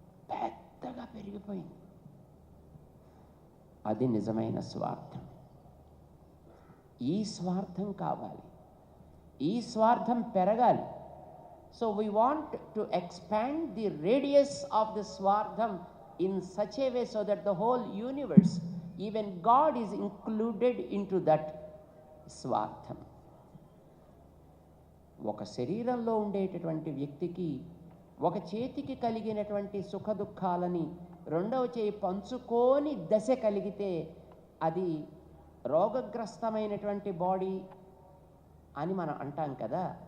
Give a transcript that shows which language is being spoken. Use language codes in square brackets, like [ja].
[te] పెద్దగా పెరిగిపోయింది. అది నిజమైన స్వార్థం. ఈ స్వార్థం కావాలి, ఈ స్వార్థం పెరగాలి. [en] So we want to expand the radius of the స్వార్థం in such a way so that the whole universe, even God, is included into that స్వార్థం. [te] ఒక శరీరంలో ఉండేటటువంటి వ్యక్తికి ఒక చేతికి కలిగినటువంటి సుఖ దుఃఖాలని రెండవ చేయి పంచుకోని దశ కలిగితే అది రోగగ్రస్తమైనటువంటి బాడీ అని మనం అంటాం కదా.